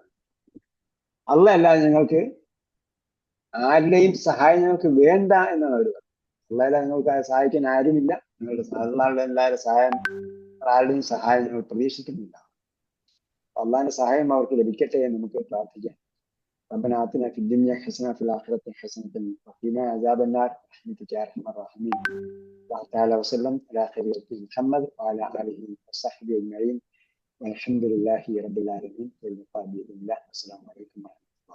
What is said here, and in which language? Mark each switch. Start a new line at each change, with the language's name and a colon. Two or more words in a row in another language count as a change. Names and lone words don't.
Malayalam: അല്ലാഹ് അല്ലാതെ ഞങ്ങൾക്ക് ആരുടെയും സഹായം ഞങ്ങൾക്ക് വേണ്ട എന്നാണ് അവർ പറയുന്നത്. അല്ലാതെ നിങ്ങൾക്ക് സഹായിക്കാൻ ആരുമില്ല. നിങ്ങളുടെ എല്ലാവരുടെ സഹായം, ആരുടെയും സഹായം ഞങ്ങൾ പ്രതീക്ഷിക്കുന്നില്ല. അള്ളാഹിന്റെ സഹായം അവർക്ക് ലഭിക്കട്ടെ എന്ന് നമുക്ക് പ്രാർത്ഥിക്കാം.
Arabic: ربنا آتنا في الدنيا حسنة وفي الآخرة حسنة وقنا عذاب النار برحمتك يا أرحم الراحمين. الله تعالى وسلم على خير خلقه محمد وعلى آله وصحبه أجمعين والحمد لله رب العالمين واللقاء بإذن الله. السلام عليكم ورحمة الله.